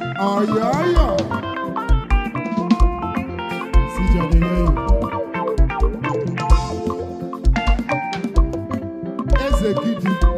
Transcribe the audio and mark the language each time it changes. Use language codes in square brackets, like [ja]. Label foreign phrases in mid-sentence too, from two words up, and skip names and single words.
[ig] Ọyọ, ọyọ. [pcm] C J dey hear you. [ig] Eze Gidi.